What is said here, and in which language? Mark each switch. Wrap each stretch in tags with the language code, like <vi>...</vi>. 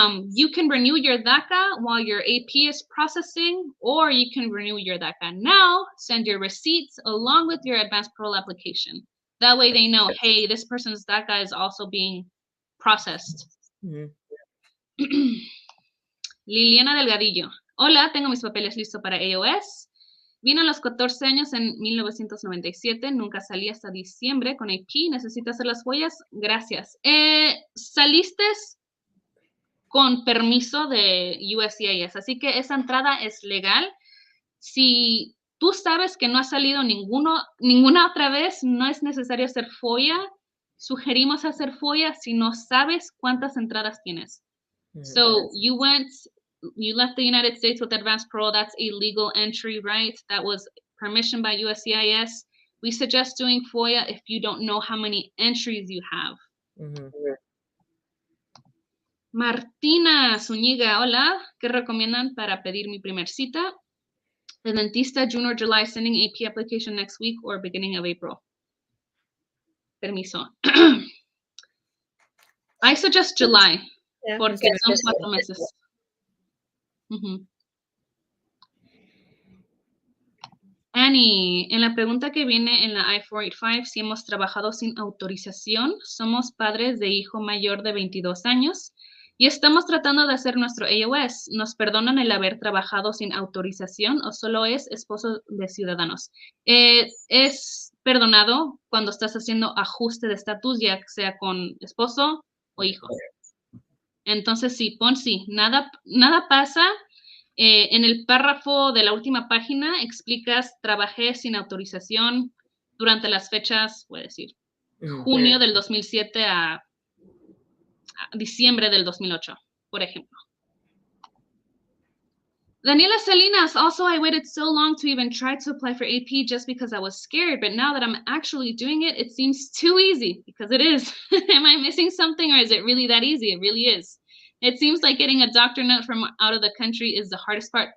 <en>You can renew your DACA while your AP is processing, or you can renew your DACA now, send your receipts along with your advanced parole application. That way they know, hey, this person's DACA is also being processed. Liliana Delgadillo.</en> <es>Hola, tengo mis papeles listos para AOS. Vine a los 14 años en 1997, nunca salí hasta diciembre con AP. ¿Necesito hacer las huellas? Gracias. Saliste con permiso de USCIS, así que esa entrada es legal. Si tú sabes que no has salido ninguna otra vez, no es necesario hacer FOIA. Sugerimos hacer FOIA si no sabes cuántas entradas tienes.</es> <en>So you left the United States with advanced parole. That's a legal entry, right? That was permission by USCIS. We suggest doing FOIA if you don't know how many entries you have.</en> <es>Martina Zúñiga, hola. ¿Qué recomiendan para pedir mi primer cita?</es> <en>The dentista, June or July, sending AP application next week or beginning of April.</en> <es>Permiso.</es> <en>I suggest July,</en> <es>porque son 4 meses. Annie, en la pregunta que viene en la I-485, si hemos trabajado sin autorización, somos padres de hijo mayor de 22 años y estamos tratando de hacer nuestro AOS. ¿Nos perdonan el haber trabajado sin autorización o solo es esposo de ciudadanos? Es perdonado cuando estás haciendo ajuste de estatus, ya sea con esposo o hijo. Entonces, sí, pon sí. Nada pasa. En el párrafo de la última página explicas, trabajé sin autorización durante las fechas, voy a decir, junio del 2007 a diciembre del 2008, por ejemplo.</es> <en>Daniela Salinas, also I waited so long to even try to apply for AP just because I was scared, but now that I'm actually doing it, it seems too easy, because it is. Am I missing something, or is it really that easy? It really is. It seems like getting a doctor note from out of the country is the hardest part.</en>